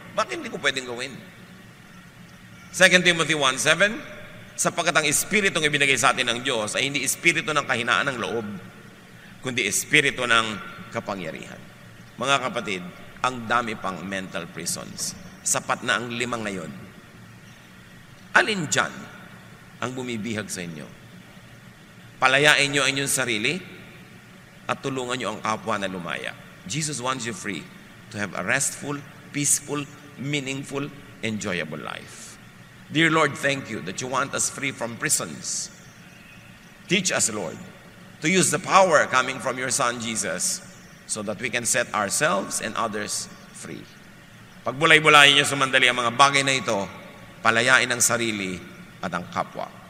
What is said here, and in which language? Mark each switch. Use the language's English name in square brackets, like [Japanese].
[Filipino] Bakit hindi ko pwedeng gawin? 2 Timothy 1:7, sapagkat ang Espiritong ibinigay sa atin ng Diyos ay hindi Espiritu ng kahinaan ng loob, kundi Espiritu ng kapangyarihan. Mga kapatid, ang dami pang mental prisons. Sapat na ang 5 ngayon. Alin dyan ang bumibihag sa inyo? Palayain nyo ang inyong sarili at tulungan nyo ang kapwa na lumaya. [English] Jesus wants you free to have a restful, peaceful, meaningful, enjoyable life. Dear Lord, thank you that you want us free from prisons. Teach us, Lord, to use the power coming from your Son, Jesus, so that we can set ourselves and others free. [Filipino] Pagbulay-bulayin niyo sumandali ang mga bagay na ito, palayain ang sarili at ang kapwa.